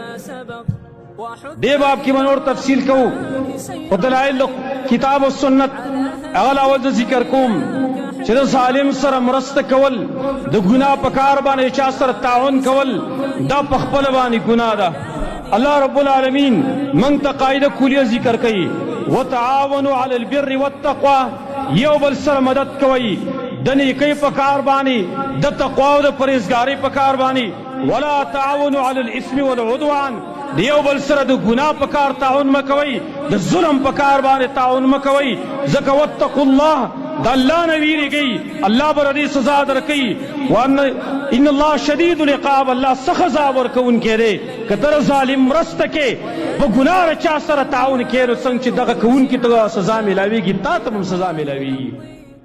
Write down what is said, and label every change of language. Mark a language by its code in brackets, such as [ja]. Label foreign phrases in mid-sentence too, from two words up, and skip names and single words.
[ps] دې باب کې به نور تفصیل کوو په دلایل کتاب و سنت هغه اول زه ذکر کوم چې د ظالم سره مرسته کول د ګناه په کار باندې چا سره تعاون کول دا په خپله باندې ګناه ده الله رب العالمین موږ ته قاعده کلیه ذکر کوي [ar] وتعاونوا علی البر والتقوى [ps] یو بل سره مدد کوئ د نیکۍ په کار باندې د تقوا او د پرهیزګارۍ په کار باندې [ar] ولا تعاونوا علی الاثم والعدوان [ps] د یو بل سره د ګناه په کار تعاون مه کوئ د ظلم په کار باندې تعاون مه کوئ ځکه [ar] واتقوا الله [ps] د الله نه ویرېږئ الله به دې سزا درکوي [ar] ان الله شدید العقاب [ps] الله سخت عذاب ورکوونکی دی که ته ظالم مرسته کې په ګناه چا سره تعاون کې نو څنګه چې دغه کوونکي ته سزا میلاویږي تا ته هم سزا میلاویږي